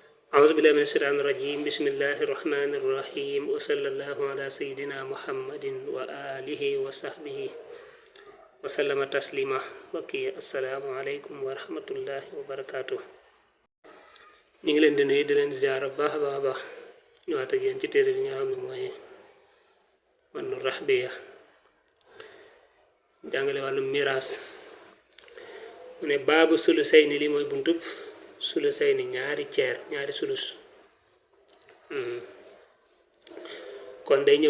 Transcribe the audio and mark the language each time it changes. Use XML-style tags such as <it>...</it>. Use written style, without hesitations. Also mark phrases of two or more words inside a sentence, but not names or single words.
<ar>أعوذ بالله من الشيطان الرجيم بسم الله الرحمن الرحيم وصلى الله على سيدنا محمد وآله وصحبه وسلم تسليما وكي السلام عليكم ورحمة الله وبركاته</ar> <wo>ñu ngi leen di nuyu di leen ziar bu baax a baax a baax ñëwaat ak yéen ci téere bi nga xam ne mooy matnou rahbia jàngale wàllu miraas mu ne baabu sulusayni li mooy buntub sulusayni ñaari ceer ñaari sulus kon day ñëw</wo>